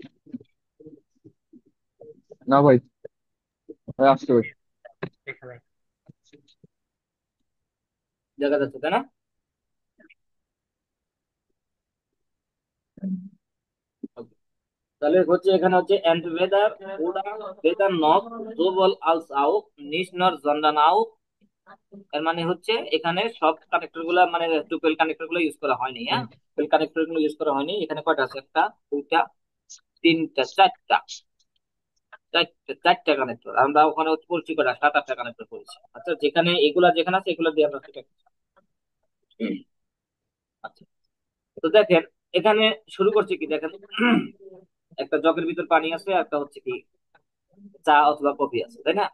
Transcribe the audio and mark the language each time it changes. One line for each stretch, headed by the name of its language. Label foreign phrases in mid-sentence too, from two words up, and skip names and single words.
Bangla: না ভাই, ভাই আসতে ভাই। এখানে দেখা যাচ্ছে তাই না? Okay. তাহলে হচ্ছে এখানে হচ্ছে
German: entweder oder weder noch sowohl als auch nicht nur sondern auch।
Bangla: এর মানে হচ্ছে এখানে সব কানেক্টর গুলা মানে টুপেল কানেক্টর গুলো ইউজ করা হয়নি। হ্যাঁ, টুপেল কানেক্টর গুলো ইউজ করা হয়নি। এখানে কয়টা আছে? একটা, দুইটা, তিনটা, চারটা, চারটা কানেক্টর। আমরা ওখানে হচ্ছে পড়ছি কয়টা? সাত আটটা কানেক্টর পড়েছি। আচ্ছা, যেখানে এগুলা যেখানে আছে এগুলো দিয়ে আমরা সেটা। আচ্ছা, তো দেখেন এখানে শুরু করছে কি দেখেন, একটা জগের ভিতর পানি আছে, একটা হচ্ছে কি চা অথবা কফি আছে, তাই না?